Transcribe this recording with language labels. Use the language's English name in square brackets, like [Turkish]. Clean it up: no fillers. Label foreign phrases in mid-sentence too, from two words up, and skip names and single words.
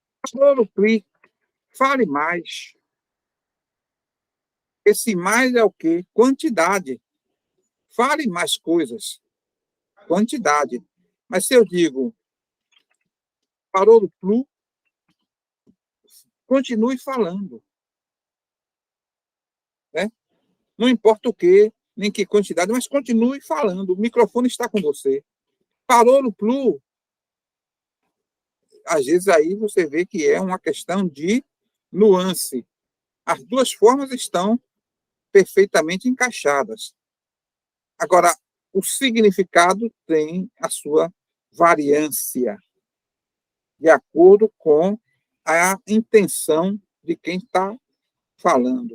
[Esperanto] Parolo pli, [Portuguese] fale mais. Esse mais é o quê? Quantidade. Fale mais coisas. Quantidade. Mas se eu digo [Esperanto] parolo plu, [Portuguese] continue falando. Né? Não importa o quê, nem que quantidade, mas continue falando. O microfone está com você. [Esperanto] Parolo plu, [Portuguese] às vezes aí você vê que é uma questão de nuance. As duas formas estão perfeitamente encaixadas. Agora, o significado tem a sua variância, de acordo com a intenção de quem está falando.